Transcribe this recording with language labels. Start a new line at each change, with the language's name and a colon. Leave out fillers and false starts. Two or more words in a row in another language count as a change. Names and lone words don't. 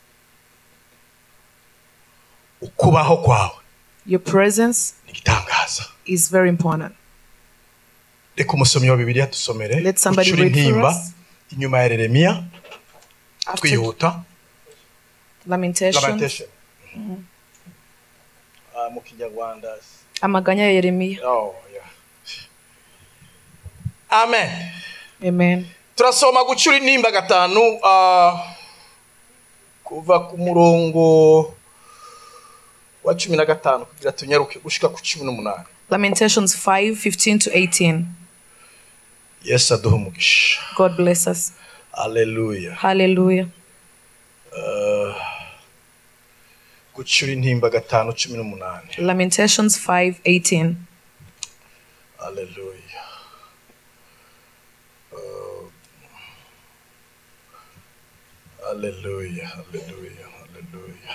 English: Your presence is very important. Let somebody read for us. After Lamentations.
Rundi: Amaganya ya Yeremiya.
English: Oh, yeah. Amen. Amen.
Rundi: Turasoma gucura intimba gatanu kuva ku murongo wa 15 kugira tunyaruke gushika ku 18.
English: Lamentations 5:15 to 18. Yes,
Rundi: aduha umugisha.
English: God bless us. Hallelujah. Hallelujah.
Rundi: Gucura intimba gatanu 18.
English: Lamentations 5:18. Hallelujah. Hallelujah. Hallelujah. Hallelujah.